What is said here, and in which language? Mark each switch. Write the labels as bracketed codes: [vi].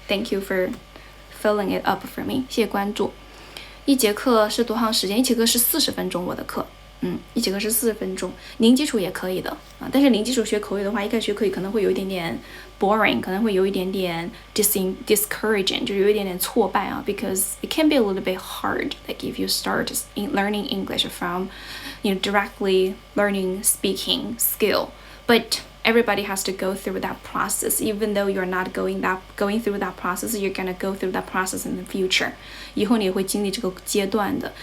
[en] Thank you for filling it up for me. [zh] 谢谢关注。一节课是多长时间？一节课是40分钟，我的课，一节课是40分钟，零基础也可以的啊。但是零基础学口语的话，一开始学口语可能会有一点点 boring， 可能会有一点点 discouraging， 就是有一点点挫败啊。 [en] Because it can be a little bit hard, like if you start learning English from, directly learning speaking skill, but everybody has to go through that process. Even though you're not going through that process, you're gonna go through that process in the future. [zh] 以后你也会经历这个阶段的。